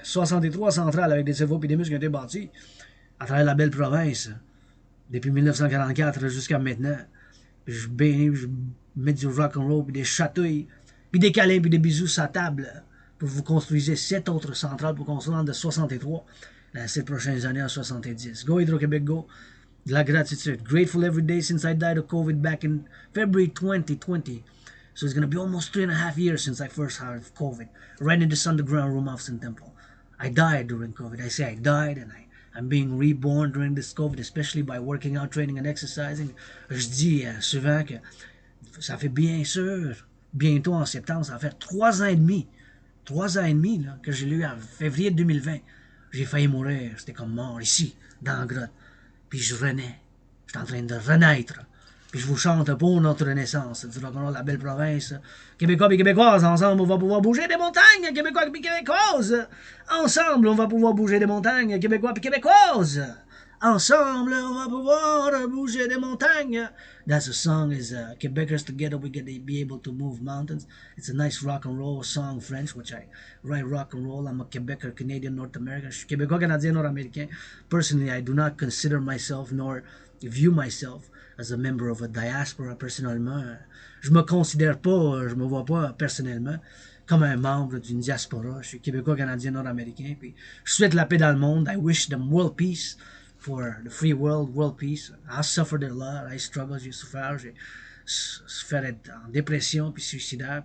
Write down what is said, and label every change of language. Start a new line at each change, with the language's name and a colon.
French: 63 centrales avec des cerveaux puis des muscles qui ont été bâtis à travers la belle province depuis 1944 jusqu'à maintenant. Puis je bénis, je mets du rock'n'roll puis des chatouilles puis des câlins puis des bisous sur la table pour vous construisez 7 autres centrales pour qu'on se rende de 63 dans les 7 prochaines années à 70. Go Hydro-Québec, go. De la gratitude.
English: Grateful every day since I died of COVID back in February 2020. So it's going to be almost 3.5 years since I first heard of COVID. Right in this underground room of St. Temple. I died during COVID. I say I died and I'm being reborn during this COVID, especially by working out, training and exercising.
French: Je dis souvent que ça fait bien sûr, bientôt en septembre, ça va faire 3 ans et demi. 3 ans et demi là, que j'ai lu en février 2020. J'ai failli mourir. C'était comme mort ici, dans la grotte. Puis je renais. J'étais en train de renaître. Puis je vous chante pour notre renaissance. Du rock'n'roll, la belle province. Québécois et Québécoises, ensemble, on va pouvoir bouger des montagnes. Québécois et Québécoises, ensemble, on va pouvoir bouger des montagnes. Québécois et Québécoises, ensemble, on va pouvoir bouger des montagnes.
English: That's a song is Quebecers together we get to be able to move mountains. It's a nice rock and roll song, French, which I write rock and roll. I'm a Quebecer, Canadian, North American.
French: Je suis Québécois, Canadien, Nord-Américain.
English: Personally, I do not consider myself nor view myself as a member of a diaspora.
French: Personnellement, je me considère pas, je me vois pas personnellement comme un membre d'une diaspora. Je suis Québécois, Canadien, Nord-Américain. Puis je souhaite la paix dans le monde.
English: I wish them world peace. For the free world peace. I suffered a lot, I struggled,
French: j'ai souffert, j'ai souffert d'être en dépression puis suicidaire.